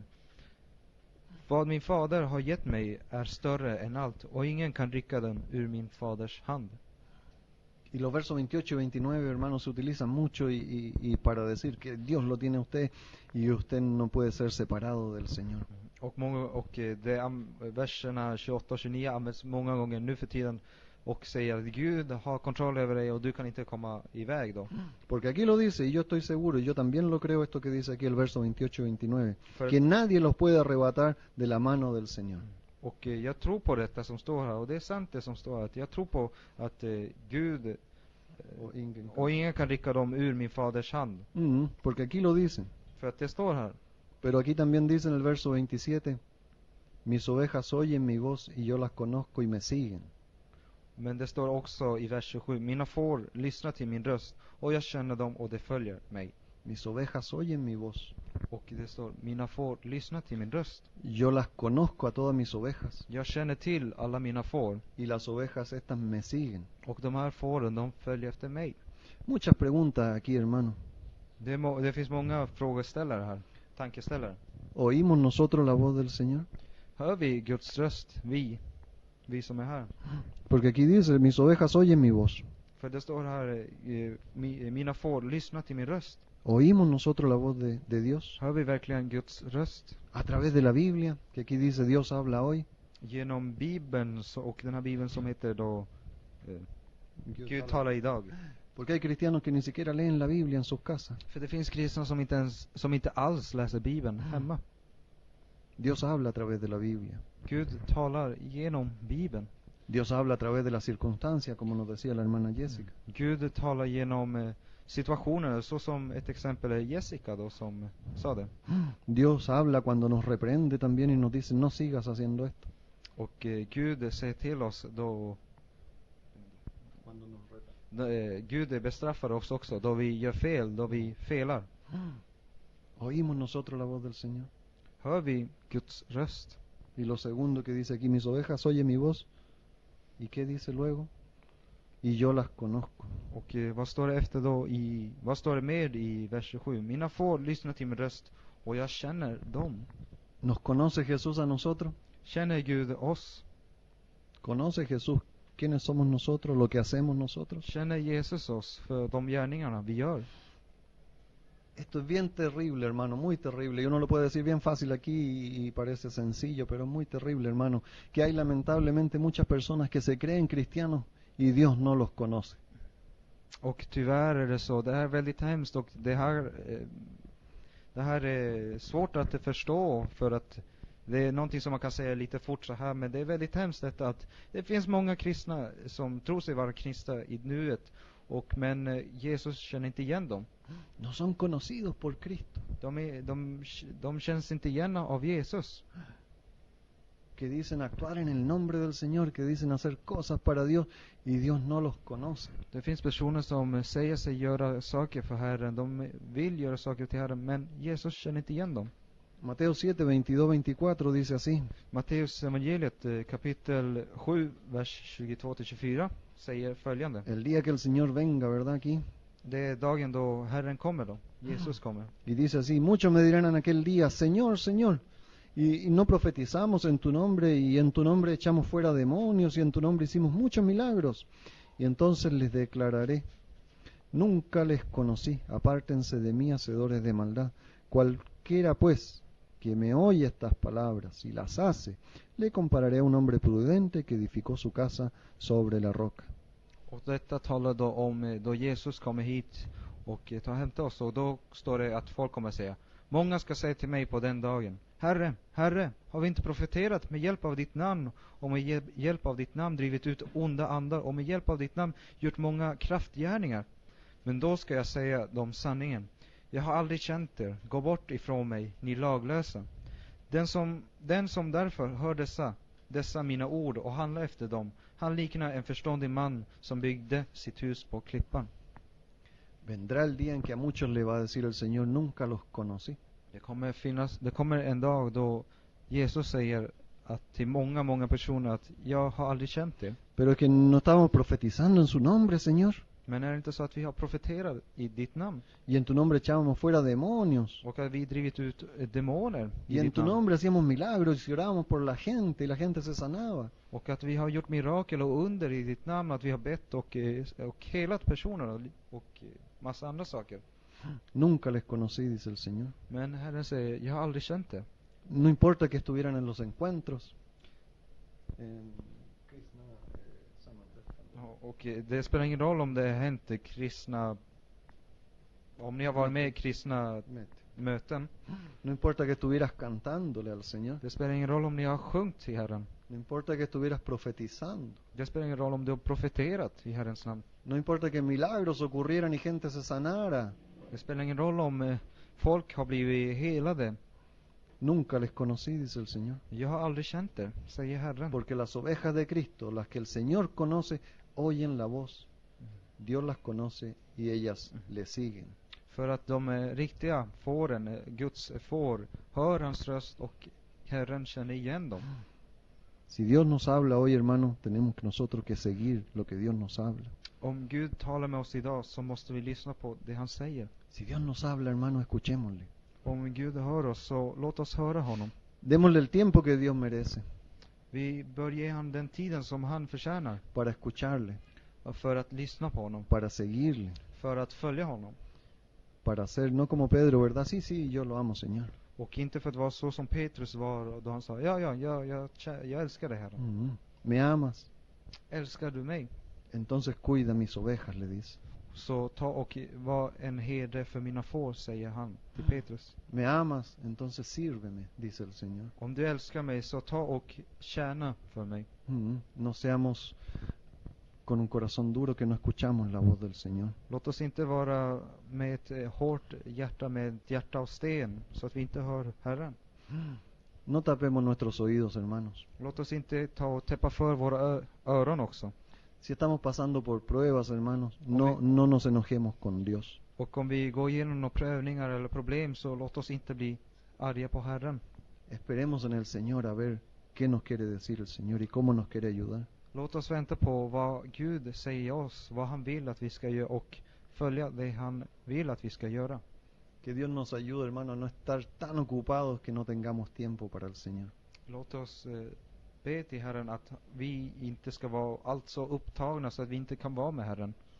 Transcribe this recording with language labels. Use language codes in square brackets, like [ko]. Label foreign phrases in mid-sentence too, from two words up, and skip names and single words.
[sv] Vad min fader har gett mig är större än allt, och ingen kan rycka dem ur min faders hand. [es] Y los versos 28 y 29, hermanos, se utilizan mucho y para decir que Dios lo tiene a usted y usted no puede ser separado del Señor. [sv] Verserna 28 och 29 används många gånger nu för tiden och säger att Gud har kontroll över dig och du kan inte komma iväg då. [es] Porque aquí lo dice, y yo estoy seguro, y yo también lo creo, esto que dice aquí el verso 28 y 29, que nadie los puede arrebatar de la mano del Señor. [sv] Och jag tror på detta som står här, och det är sant det som står här. Jag tror på att Gud och ingen kan rycka dem ur min faders hand. [es] Porque aquí lo dice. [sv] För att det står här. [es] Pero aquí también dice en el verso 27, mis ovejas oyen mi voz y yo las conozco y me siguen. [sv] Men det står också i vers 27, mina får lyssna till min röst, och jag känner dem och de följer mig. [es] Mis ovejas oyen mi voz. [sv] Och det står, mina får lyssna till min röst. [es] Yo las conozco a todas mis ovejas. [sv] Jag känner till alla mina får. [es] Y las ovejas estas me siguen. [sv] Och de här fåren, de följer efter mig. [es] Muchas preguntas aquí, hermano. [sv] Det finns många frågeställare här, tankeställare. [es] ¿Oímos nosotros la voz del Señor? [sv] Hör vi Guds röst, vi som är här? [es] Porque aquí dice, mis ovejas oyen mi voz. [sv] För det står här, mina får lyssna till min röst. [es] ¿Oímos nosotros la voz de Dios? [sv] Hör vi verkligen Guds röst? [es] A través de la Biblia, que aquí dice Dios habla hoy. [sv] Genom Bibeln, och den här Bibeln som heter då Gud talar idag. [es] Porque hay cristianos que ni siquiera leen la Biblia en sus casas. [sv] För det finns kristna som inte alls läser Bibeln hemma. [es] Dios habla a través de la Biblia. [sv] Gud talar genom Bibeln. [es] Dios habla a través de las circunstancias, como nos decía la hermana Jessica. [sv] Gud talar genom situationer, så som ett exempel är Jessica då som sa det. [es] Dios habla cuando nos reprende también y nos dice, no sigas haciendo esto. [sv] Och Gud säger till oss då, Gud bestraffar oss också då vi gör fel, då vi felar. [es] ¿Oímos nosotros la voz del Señor? [sv] Hör vi Guds röst? [es] Y lo segundo que dice aquí, mis ovejas oyen mi voz. ¿Y qué dice luego? Y yo las conozco. [sv] Och vad står det efter då vad står det med i vers 27? Mina får lyssna till min röst, och jag känner dem. [es] ¿Nos conoce Jesús a nosotros? [sv] Känner Gud oss? [es] ¿Conoce Jesús quiénes somos nosotros, lo que hacemos nosotros? [sv] Känner Jesus oss för de gärningarna vi gör? [es] Esto es bien terrible, hermano, muy terrible. Y uno lo puede decir bien fácil aquí y parece sencillo, pero es muy terrible, hermano, que hay lamentablemente muchas personas que se creen cristianos y Dios no los conoce. [sv] Och tyvärr är det så. Det är väldigt hemskt, och det här är svårt att förstå, för att det är någonting som man kan säga lite fort så här, men det är väldigt hemskt detta att det finns många kristna som tror sig vara kristna i nuet, men Jesus känner inte igen dem. [es] No son conocidos por Cristo. [sv] De känns inte igen av Jesus. [es] Que dicen actuar en el nombre del Señor, que dicen hacer cosas para Dios y Dios no los conoce. [sv] Det finns personer som säger sig göra saker för Herren, de vill göra saker till Herren, men Jesus känner inte igen dem. [es] Mateo 7, 22-24 dice así. [sv] Matteus evangeliet kapitel 7, vers 22-24 säger följande. [es] El día que el Señor venga, ¿verdad? Aquí. [sv] Det är dagen då Herren kommer då, Jesus kommer. [es] Y dice así, muchos me dirán en aquel día, Señor, Señor, y no profetizamos en tu nombre, y en tu nombre echamos fuera demonios, y en tu nombre hicimos muchos milagros. Y entonces les declararé, nunca les conocí, apártense de mí, hacedores de maldad. Cualquiera pues que me oye estas palabras y las hace, le compararé a un hombre prudente que edificó su casa sobre la roca. [sv] Och detta talar då om då Jesus kommer hit och tar hem till oss, och då står det att folk kommer säga, många ska säga till mig på den dagen, Herre, Herre, har vi inte profeterat med hjälp av ditt namn och med hjälp av ditt namn drivit ut onda andar och med hjälp av ditt namn gjort många kraftgärningar? Men då ska jag säga dem sanningen. Jag har aldrig känt er. Gå bort ifrån mig, ni laglösa. Den som därför hör dessa mina ord och handlar efter dem, han liknar en förståndig man som byggde sitt hus på klippan. [es] Vendrá el día en que a muchos le va a decir el Señor, nunca los conocí. [sv] Det kommer en dag då Jesus säger att till många personer att jag har aldrig känt er. [es] Pero es que no estábamos profetizando en su nombre, Señor. [sv] Men är det inte så att vi har profeterat i ditt namn? [es] Y en tu nombre echábamos fuera demonios. [sv] Och att vi drivit ut demoner i [es] Y en [sv] ditt [es] tu [sv] namn? [es] nombre hacíamos milagros y orábamos por la gente y la gente se sanaba. [sv] Och att vi har gjort mirakel och under i ditt namn, att vi har bett och helat personer och massa andra saker. [es] Nunca les conocí, dice el Señor. [sv] Men Herren säger, jag har aldrig känt det. [es] No importa que estuvieran en los encuentros. [sv] Och det spelar ingen roll om det har hänt kristna, om ni har varit med i kristna möten. [es] No importa que estuvieras cantándole al Señor. [sv] Det spelar ingen roll om ni har sjungit till Herren. [es] No importa que estuvieras profetizando. [sv] Det spelar ingen roll om du har profeterat i Herrens namn. [es] No importa que milagros ocurrieran y gente se sanara. [sv] Det spelar ingen roll om folk har blivit helade. [es] Nunca les conocí, dice el Señor. [sv] Jag har aldrig känt det, säger Herren. [es] Porque las ovejas de Cristo, las que el Señor conoce, oyen la voz. Dios las conoce y ellas le siguen. [sv] För att de riktiga fåren, Guds får, hör hans röst och Herren känner igen dem. [es] Si Dios nos habla hoy, hermano, tenemos que nosotros que seguir lo que Dios nos habla. [sv] Om Gud talar med oss idag så måste vi lyssna på det han säger. [es] Si Dios nos habla, hermano, escuchémosle. [sv] Om Gud hör oss så låt oss höra honom. [es] Démosle el tiempo que Dios merece [sv] Vi bör ge honom den tiden som han förtjänar [es] para escucharle, [sv] för att lyssna på honom, [es] para seguirle, [sv] för att följa honom. [es] para ser, no como Pedro, ¿verdad? Sí, sí, yo lo amo, Señor. [sv] Och inte för att vara så som Petrus var då han sa, jag älskar dig Herren. [es] ¿Me amas? [sv] Älskar du mig? [es] Entonces cuida mis ovejas, le dice. [sv] Så ta och var en herde för mina får, säger han till Petrus. [es] ¿Me amas? Entonces sírveme, dice el Señor. [sv] Om du älskar mig så ta och tjäna för mig. [es] No seamos con un corazón duro que no escuchamos la voz del Señor. [sv] Låt oss inte vara med ett hårt hjärta, med ett hjärta av sten, så att vi inte hör Herren. [es] No tapemos nuestros oídos, hermanos. [sv] Låt oss inte ta och täppa för våra öron också. [es] Si estamos pasando por pruebas, hermanos, no nos enojemos con Dios. [sv] Och om vi går igenom några prövningar eller problem, så låt oss inte bli arga på Herren. [es] Esperemos en el Señor a ver qué nos quiere decir el Señor y cómo nos quiere ayudar. [sv] Låt oss vänta på vad Gud säger oss, vad han vill att vi ska göra och följa det han vill att vi ska göra. [es] Que Dios nos ayude, hermano, a no estar tan ocupados que no tengamos tiempo para el Señor. [sv] Låt oss be till Herren att vi inte ska vara allt så upptagna så att vi inte kan vara med Herren.